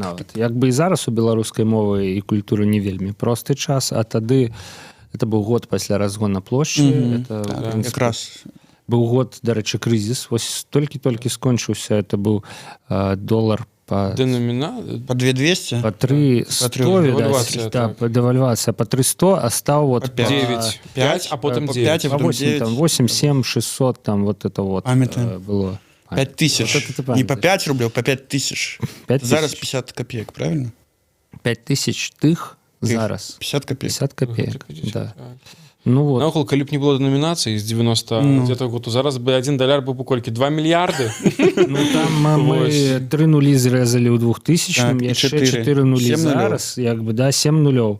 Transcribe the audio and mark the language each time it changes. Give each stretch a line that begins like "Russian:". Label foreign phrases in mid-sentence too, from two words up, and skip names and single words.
Belarusian: Як бы і зараз у беларускай мовы і культуры не вельмі просты час, а тады это быў год пасля разгона плошчы. Якраз. Быў год, дарэчы, крызіс. Вось толькі-толькі скончыўся. Это быў долар по... Деномінат? По 2200? По 300, відаць. Так, девальвацыя по 300, а стаў вот... 9, 5, а потым 9.
Russian: По 8, там 8, 7, 600, там вот это вот было. 5000. Вот не по 5 рублей, по 5000. Зараз 50 копеек, правильно?
Belarusian: 5000 тых зараз.
Russian: 50 копеек. 50 копеек, да. Ну вот.
Belarusian: Наогул, калі б не было деномінацыі з 90 где-то году, зараз бы $1 быў бы колькі? 2 мільярды? Ну там мы 3 нулі зрэзалі ў 2000-м, яшчэ 4 нулі зараз, як бы, да, 7 нулёў.